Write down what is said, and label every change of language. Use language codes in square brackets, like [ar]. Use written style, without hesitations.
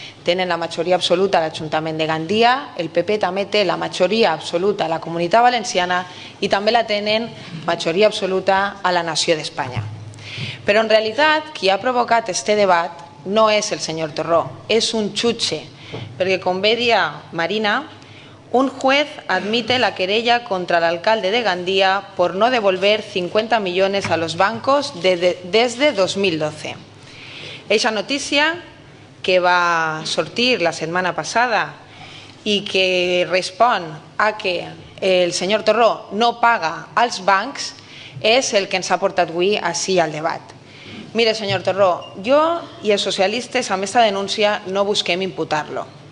[ca] Tenen la majoria absoluta a l'Ajuntament de Gandia, el PP també té la majoria absoluta a la Comunitat Valenciana i també la tenen majoria absoluta a la nació d'Espanya. Però en realitat qui ha provocat este debat no és el senyor Torró, és un jutge, Perquè, com bé dia Marina, [es] un juez admite la querella contra el alcalde de Gandía por no devolver 50 millones a los bancos desde 2012. [ca] Eixa notícia, que va sortir la setmana passada i que respon a que el senyor Torró no paga als bancs, és el que ens ha portat avui així al debat. Mire, senyor Torró, jo i els socialistes amb aquesta denúncia no busquem imputar-lo.